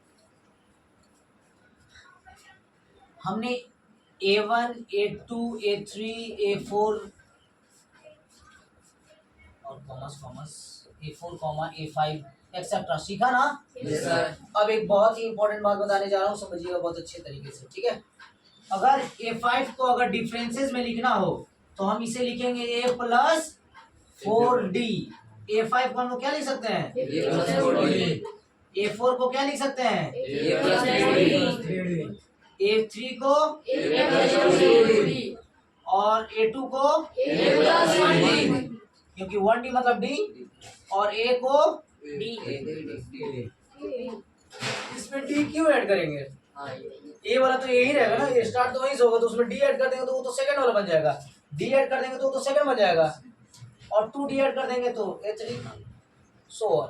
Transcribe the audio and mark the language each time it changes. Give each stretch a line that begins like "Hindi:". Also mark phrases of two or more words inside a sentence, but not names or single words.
Hindi: हमने A1 A2 A3 A4 और कॉमर्स A4 A5 एक्सेट्रा सीखा ना।
English: Yes, sir.
Hindi: अब एक बहुत ही इंपॉर्टेंट बात बताने जा रहा हूँ, समझिएगा बहुत अच्छे तरीके से, ठीक है। अगर A5 को अगर डिफरेंसेस में लिखना हो तो हम इसे लिखेंगे
English: A plus 4D.
Hindi: A5 को हम लोग क्या लिख सकते हैं,
English: A plus 4D.
Hindi: A4 को क्या लिख सकते हैं,
English: A plus 3D.
Hindi: A3 को,
English: A plus 2D.
Hindi: और A2 को,
English: A plus 1D.
Hindi: क्योंकि 1D मतलब D, और A को D. इसमें D क्यों ऐड करेंगे, ए वाला तो यही रहेगा ना, ये स्टार्ट तो वहीं से होगा, तो उसमें डी ऐड कर देंगे तो वो तो सेकंड वाला बन जाएगा, डी ऐड कर देंगे तो वो तो सेकंड बन जाएगा, और 2D ऐड कर देंगे तो A3
English: so on.